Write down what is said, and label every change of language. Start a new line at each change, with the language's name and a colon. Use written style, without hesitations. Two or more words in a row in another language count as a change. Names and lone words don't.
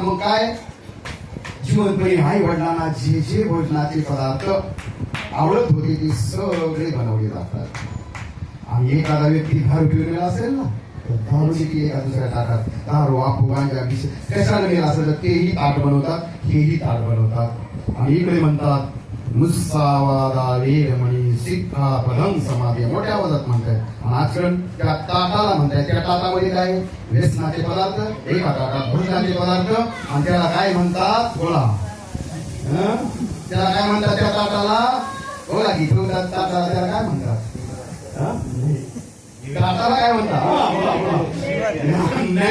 Marathi: मग काय जिवंतपणी आई वडिलांना जे जे भोजनाचे पदार्थ आवडत होते ते सगळे बनवले जातात. आणि एखादा व्यक्ती दारू पिऊन असेल ना तर दारूची ती एका दुसऱ्या ताटात दारू आपू गांजा कशाला गेला असेल तर तेही ताट बनवतात हेही ताट बनवतात. आणि इकडे म्हणतात
Pali: मुस्सावादा वेरमणी सिक्खापदं समाधी
Marathi: मोठ्या आवाजात म्हणतायत. आणि आजकाल त्या ताटाला म्हणतायत त्या ताटामध्ये काय व्यसनाचे पदार्थ एका ताटात भोजनाचे पदार्थ आणि त्याला काय म्हणतात गोळा. त्याला काय म्हणतात त्या ताटाला गोळा की ताटाला त्याला काय म्हणतात ताटाला काय म्हणतात नैवेद्य.